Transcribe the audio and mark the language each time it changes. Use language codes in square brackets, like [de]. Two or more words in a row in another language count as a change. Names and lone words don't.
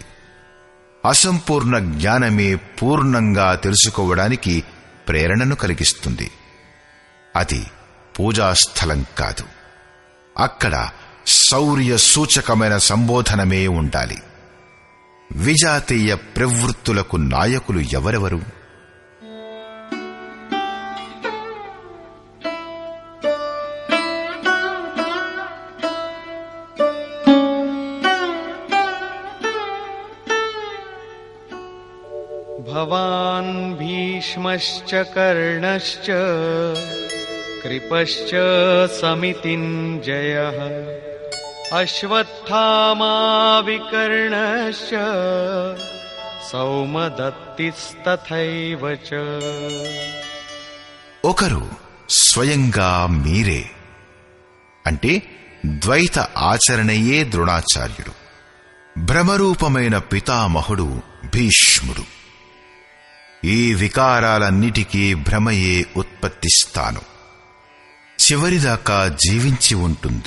[te] అసంపూర్ణ జ్ఞానమే పూర్ణంగా తెలుసుకోవడానికి ప్రేరణను కలిగిస్తుంది. అది పూజాస్థలం కాదు. అక్కడ శౌర్య సూచకమైన సంబోధనమే ఉండాలి. విజాతీయ ప్రవృత్తులకు నాయకులు ఎవరెవరు? [sa] भवान् भीष्मश्च कर्णश्च कृपश्च समितिञ्जयः अश्वत्थामा विकर्णश्च सौमदत्तिस्तथैव च। [te] ఒకరు స్వయంగా మీరే, అంటే ద్వైత ఆచరణయే ద్రోణాచార్యుడు. భ్రమరూపమైన పితామహుడు భీష్ముడు. ఈ వికారాలన్నిటికీ భ్రమయే ఉత్పత్తిస్తాను, చివరిదాకా జీవించి ఉంటుంది.